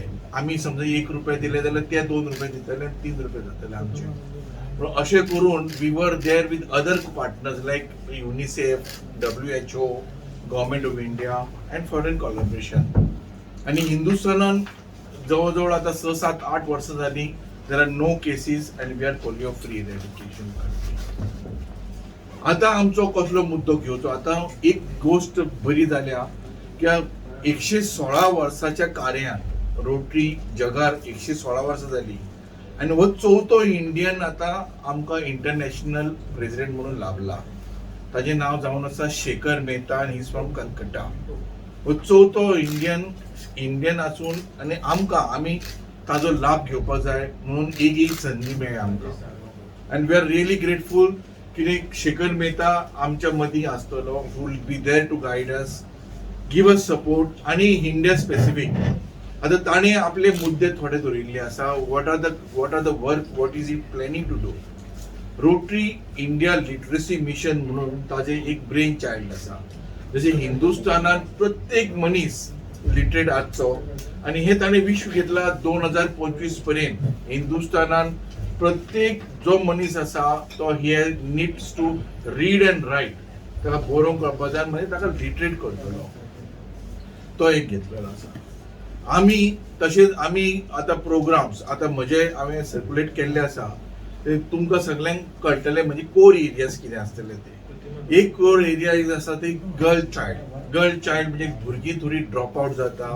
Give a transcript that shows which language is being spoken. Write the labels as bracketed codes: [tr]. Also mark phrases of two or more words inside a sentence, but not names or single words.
[kok] आमी समजा 1 रुपया दिले जाल्यार ते 2 रुपया दितले आनी 3 रुपया जातले आमचे. अशें करून [en] we were there with other partners like UNICEF, WHO, Government of India and foreign collaboration. [kok] आणि हिंदुस्थानान जवळजवळ आता 6, 7, 8 वर्सां जाली. [en] There are no cases and we are polio free eradication country. [kok] आता आमचो कसलो मुद्दो घेवचो. आता एक गोष्ट बरी जाल्या की 116 वर्साच्या कार्यान रोटरी जगार 116 वर्सां जाली आणि हो 4थो इंडियन आता आमकां [en] international president [kok] म्हणून लाभला. ताजें नांव जावन आसा शेखर मेहता आणि [en] he is from Calcutta. [kok] हो 4थो इंडियन आसून आणि आमी ताजो लाभ घेवपाक जाय म्हणून एक संधी मेळ्ळी आमकां. [en] and we are really grateful [kok] कित्याक शेखर मेहता आमच्या मदीं आसतलो. [en] who will be there to guide us, give us support. [kok] आणि [en] India specific [kok] आता ताणें आपले मुद्दे थोडे धरिल्ले आसा. [en] what are the work, what is he planning to do. Rotary India Literacy Mission [kok] म्हणून ताजे एक [en] brain child आसा. [kok] जशें हिंदुस्थानात प्रत्येक मनीस लिटरेट आसचो आणि हे ताणें विश्व घेतला 2025 पर्यंत. हिंदुस्थानात प्रत्येक जो मनीस आसा तो [en] he needs to read and write. [kok] ताका बरोवंक कळपाक जाय म्हणजे ताका लिटरेट करतलो. तो एक घेतलेलो आसा. तशेंच आमी आतां प्रोग्राम्स आतां हांवें सर्क्युलेट केल्ले आसा ते तुमकां सगळ्यांक कळटले. म्हणजे [en] core areas [kok] कितें आसतले ते. एक [en] core area [kok] आसा ते [en] girl child [kok] म्हणजे भुरगीं थोडी [en] drop out [kok] जाता.